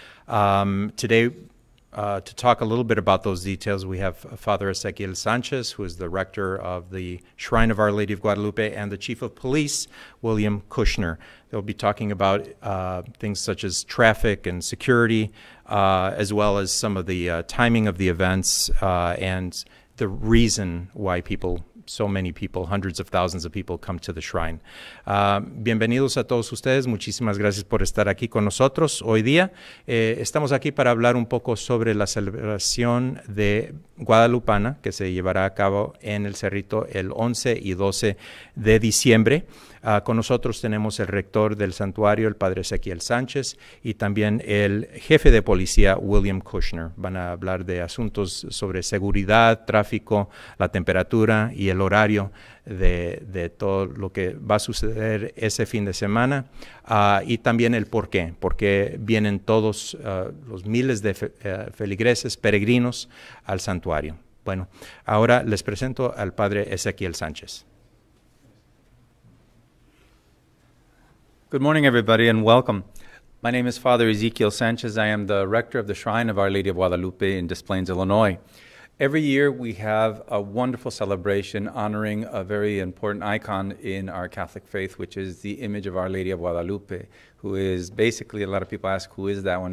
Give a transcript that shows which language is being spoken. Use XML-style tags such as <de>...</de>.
<en>Today, to talk a little bit about those details, we have Father Esequiel Sanchez, who is the rector of the Shrine of Our Lady of Guadalupe, and the Chief of Police, William Kushner. They'll be talking about things such as traffic and security, as well as some of the timing of the events and the reason why so many people, hundreds of thousands of people, come to the shrine.</en> <es>Bienvenidos a todos ustedes, muchísimas gracias por estar aquí con nosotros hoy día. Estamos aquí para hablar un poco sobre la celebración de Guadalupana que se llevará a cabo en el Cerrito el 11 y 12 de diciembre. Con nosotros tenemos el rector del santuario, el padre Esequiel Sánchez, y también el jefe de policía, William Kushner. Van a hablar de asuntos sobre seguridad, tráfico, la temperatura y el horario de todo lo que va a suceder ese fin de semana, y también el por qué vienen todos los miles de feligreses, peregrinos al santuario. Bueno, ahora les presento al padre Esequiel Sánchez.</es> <en>Good morning, everybody, and welcome. My name is Father Esequiel Sanchez. I am the rector of the Shrine of Our Lady of Guadalupe in Des Plaines, Illinois. Every year we have a wonderful celebration honoring a very important icon in our Catholic faith, which is the image of Our Lady of Guadalupe, who is basically, a lot of people ask, who is that one?</en>